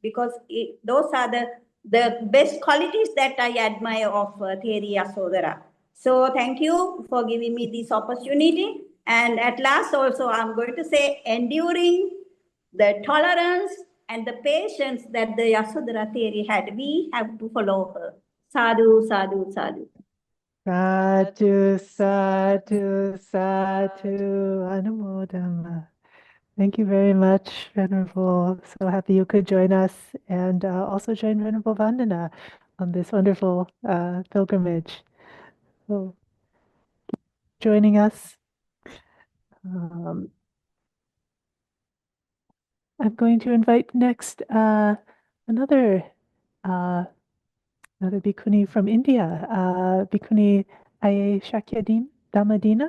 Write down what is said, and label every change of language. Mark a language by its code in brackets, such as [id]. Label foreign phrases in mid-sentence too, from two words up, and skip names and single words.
[en] because those are the best qualities that I admire of Theri Yasodharā. So thank you for giving me this opportunity. And at last also, I'm going to say enduring the tolerance and the patience that the Yasodharā Theri had. We have to follow her. [pi] Sadhu, sadhu, sadhu. Sadhu, sadhu, sadhu, Anumodama. [en] Thank you very much, Venerable. So happy you could join us and also join Venerable Vandana on this wonderful pilgrimage. So, joining us. I'm going to invite next another Bhikkhuni from India, Bhikkhuni Shakyadin Dhammadina.